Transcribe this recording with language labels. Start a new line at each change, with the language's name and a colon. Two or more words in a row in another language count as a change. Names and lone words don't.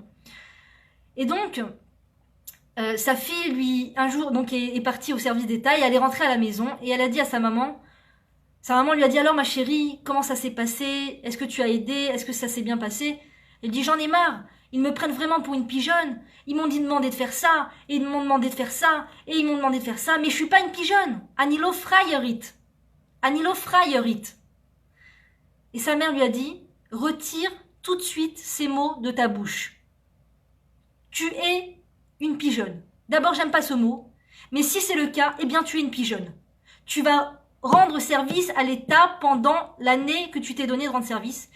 French: Et donc, sa fille, lui, un jour, donc est partie au service d'État, et elle est rentrée à la maison, et elle a dit à sa maman lui a dit « Alors ma chérie, comment ça s'est passé? Est-ce que tu as aidé? Est-ce que ça s'est bien passé ?» Elle dit « J'en ai marre. Ils me prennent vraiment pour une pigeonne. Ils m'ont demandé de faire ça, et ils m'ont demandé de faire ça, et ils m'ont demandé de faire ça, mais je suis pas une pigeonne.
Hebrew: אני לא פראיירית. אני לא פראיירית.
French: » Et sa mère lui a dit « Retire tout de suite ces mots de ta bouche. Tu es une pigeonne. D'abord, j'aime pas ce mot, mais si c'est le cas, eh bien tu es une pigeonne. Tu vas rendre service à l'État pendant l'année que tu t'es donné de rendre service.